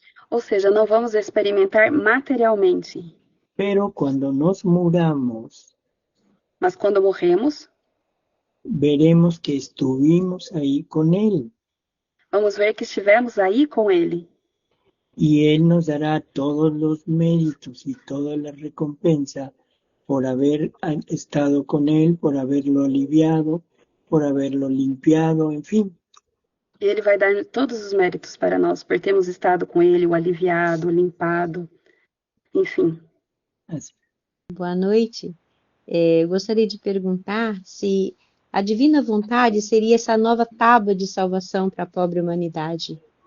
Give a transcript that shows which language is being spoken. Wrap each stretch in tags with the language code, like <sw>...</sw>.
<pt>Ou seja, não vamos experimentar materialmente.</pt> <es>Pero cuando nos muramos,</es> <pt>mas quando morremos,</pt> <es>veremos que estuvimos ahí con Él.</es> <pt>Vamos ver que estivemos aí com Ele.</pt> <es>Y Él nos dará todos los méritos y toda la recompensa por haber estado con Él, por haberlo aliviado, por haberlo limpiado, en fin.</es> <pt>E Ele vai dar todos os méritos para nós, por termos estado com Ele, o aliviado, o limpado, enfim. Assim. Boa noite. Eu gostaria de perguntar se a divina vontade seria essa nova tábua de salvação para a pobre humanidade.</pt>